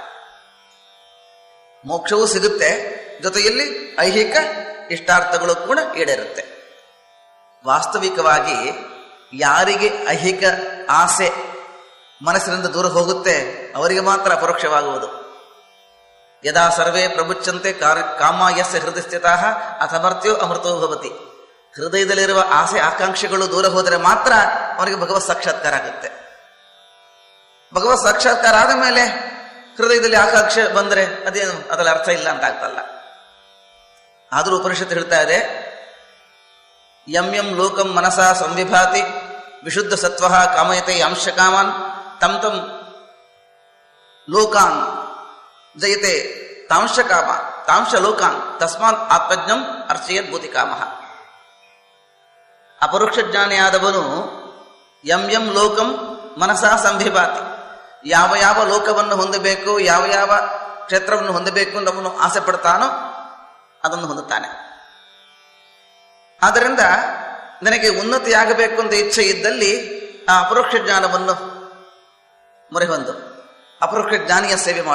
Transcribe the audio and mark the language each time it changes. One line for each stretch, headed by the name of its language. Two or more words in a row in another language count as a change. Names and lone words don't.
Kannada: ಮೋಕ್ಷವೂ ಸಿಗುತ್ತೆ, ಜೊತೆಯಲ್ಲಿ ಐಹಿಕ ಇಷ್ಟಾರ್ಥಗಳು ಕೂಡ ಈಡೇರುತ್ತೆ. ವಾಸ್ತವಿಕವಾಗಿ ಯಾರಿಗೆ ಐಹಿಕ ಆಸೆ ಮನಸ್ಸಿನಿಂದ ದೂರ ಹೋಗುತ್ತೆ ಅವರಿಗೆ ಮಾತ್ರ ಅಪರೋಕ್ಷವಾಗುವುದು.
Sanskrit: ಯದಾ ಸರ್ವೇ ಪ್ರಬುಚ್ಯಂತೆ ಕಾಮಾಯಸ್ಯ ಹೃದಯ ಸ್ಥಿತಃ ಅಥಮರ್ತ್ಯೋ ಅಮೃತೋ ಭವತಿ.
Kannada: ಹೃದಯದಲ್ಲಿರುವ ಆಸೆ ಆಕಾಂಕ್ಷೆಗಳು ದೂರ ಹೋದರೆ ಮಾತ್ರ ಅವನಿಗೆ ಭಗವತ್ ಸಾಕ್ಷಾತ್ಕಾರ ಆಗುತ್ತೆ. ಭಗವತ್ ಸಾಕ್ಷಾತ್ಕಾರ ಆದ ಮೇಲೆ ಹೃದಯದಲ್ಲಿ ಆಕಾಂಕ್ಷೆ ಬಂದರೆ ಅದೇನು ಅದರ ಅರ್ಥ ಇಲ್ಲ ಅಂತ ಆಗ್ತಲ್ಲ. ಆದರೂ ಉಪನಿಷತ್ತು ಹೇಳ್ತಾ ಇದೆ,
Sanskrit: ಯಂ ಯಂ ಲೋಕಂ ಮನಸಾ ಸಂವಿಭಾತಿ ವಿಶುದ್ಧ ಸತ್ವ ಕಾಮಯತೆ ಅಂಶ ಕಾಮಾನ್ ತಂ ತಂ ಲೋಕಾನ್ ಜಯತೆ ತಾಂಶ ಕಾಮ ತಾಂಶ ಲೋಕಾನ್ ತಸ್ಮಾತ್ ಆತ್ಮಜ್ಞಂ ಅರ್ಚಯತ್ ಭೂತಿ ಕಾಮ.
Kannada: ಅಪರೋಕ್ಷ ಜ್ಞಾನಿಯಾದವನು
Sanskrit: ಯಂ ಯಂ ಲೋಕಂ ಮನಸಾ ಸಂವಿಭಾತಿ,
Kannada: ಯಾವ ಯಾವ ಲೋಕವನ್ನು ಹೊಂದಬೇಕು, ಯಾವ ಯಾವ ಕ್ಷೇತ್ರವನ್ನು ಹೊಂದಬೇಕು ಅಂತ ಅವನು ಆಸೆ ಪಡ್ತಾನೋ ಅದನ್ನು ಹೊಂದುತ್ತಾನೆ. ಆದ್ದರಿಂದ ನನಗೆ ಉನ್ನತಿಯಾಗಬೇಕು ಅಂತ ಇಚ್ಛೆ ಇದ್ದಲ್ಲಿ ಆ ಅಪರೋಕ್ಷ ಜ್ಞಾನವನ್ನು ಮೊರೆ ಹೊಂದು ಅಪರೋಕ್ಷ ಜ್ಞಾನಿಯ ಸೇವೆ ಮಾಡು.